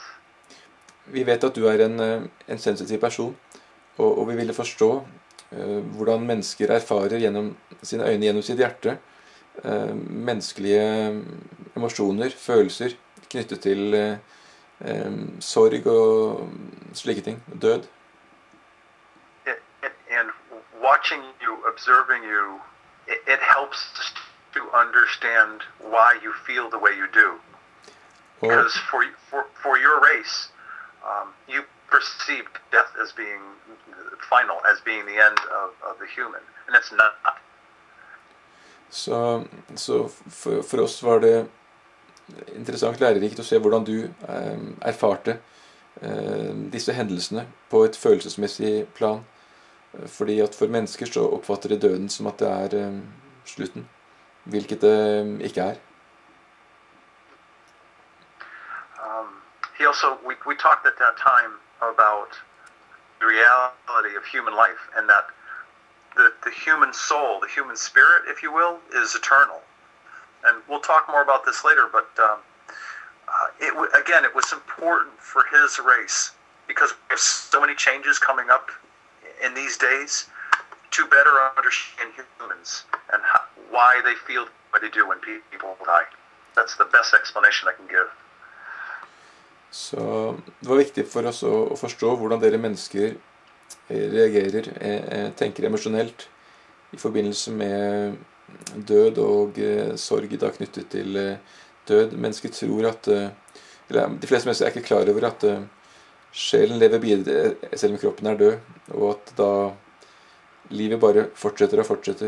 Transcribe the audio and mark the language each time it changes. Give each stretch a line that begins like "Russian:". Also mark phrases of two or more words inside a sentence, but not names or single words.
Norwegian: Vi vet at du er en sensitiv person, og vi ville forstå hvordan mennesker erfarer gjennom sine øyne, gjennom sitt hjerte, menneskelige emosjoner, følelser knyttet til sorg og slike ting, død.
English: And watching you, observing you, it helps to understand why you feel the way you do. Because for your race, you perceive death as being final, as being the end of the human, and it's not.
Norwegian: Så for oss var det interessant lærerikt å se hvordan du erfarte disse hendelsene på et følelsesmessig plan. Fordi at for mennesker så oppfatter de døden som at det er slutten, hvilket det ikke er.
English: He also, we talked at that time about the reality of human life, and that the human soul, the human spirit, if you will, is eternal. And we'll talk more about this later, but it was important for his race, because we have so many changes coming up in these days, to better understand humans and why they feel what they do when people die. That's the best explanation I can give.
Norwegian: Så det var viktig for oss å forstå hvordan dere mennesker reagerer, tenker emosjonelt i forbindelse med død og sorg da knyttet til død. Mennesker tror at, eller de fleste mennesker er ikke klar over at sjelen lever videre selv om kroppen er død, og at da livet bare fortsetter og fortsetter.